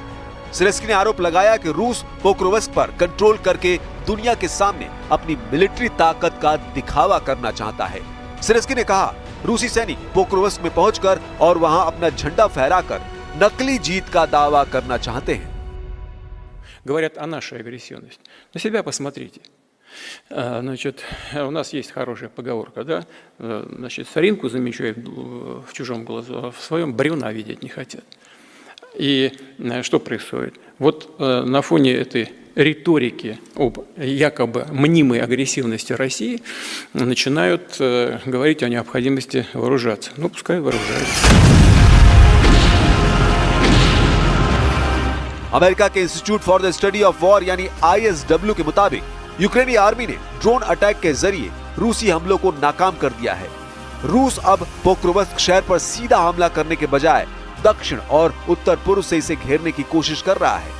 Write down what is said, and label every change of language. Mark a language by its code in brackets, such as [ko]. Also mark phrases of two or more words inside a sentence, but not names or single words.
[hi] सिरेस्की ने आरोप लगाया कि रूस पोक्रोवस्क पर कंट्रोल करके दुनिया के सामने अपनी मिलिट्री ताकत का दिखावा करना चाहता है। सिरेस्की ने कहा, रूसी सैनिक पोक्रोवस्क में पहुंचकर और वहां अपना झंडा फहराकर नकली जीत का दावा करना चाहते हैं। [ru] Говорят о нашей агрессивности. На себя посмотрите. Значит, у нас есть хорошая поговорка, да? Значит, соринку замечают в чужом глазу, а в своем бревна видеть не хотят. И что происходит? Вот на фоне этой риторики об якобы мнимой агрессивности России начинают говорить о необходимости вооружаться. Ну, пускай вооружаются. [hi] अमेरिका के इंस्टीट्यूट फॉर द स्टडी ऑफ वॉर यानी ISW के मुताबिक यूक्रेनी आर्मी ने [en] drone attack [hi] के जरिए रूसी हमलों को नाकाम कर दिया है। रूस अब पोक्रोवस्क शहर पर सीधा हमला करने के बजाय दक्षिण और उत्तर पूर्व से इसे घेरने की कोशिश कर रहा है।